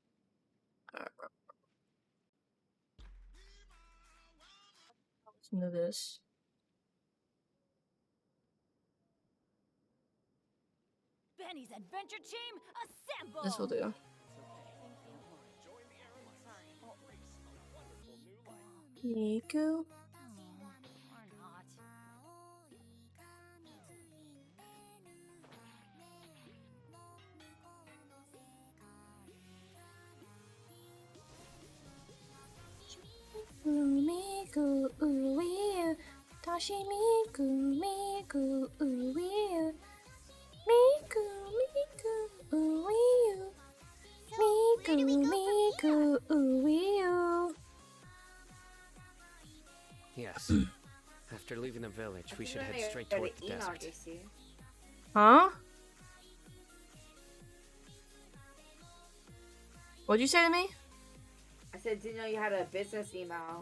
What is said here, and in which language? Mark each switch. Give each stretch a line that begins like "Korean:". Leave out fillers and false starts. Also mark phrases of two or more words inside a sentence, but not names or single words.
English: Listen to this. Benny's adventure team, assemble! This will do. Miku? Miku, uiu. Tashi Miku, Miku, uiu. Miku, Miku, uiu. Miku, Miku, uiu. Yes. After leaving the village, we should head straight toward the desert. Huh? What'd you say to me? I said, didn't know you had a business email.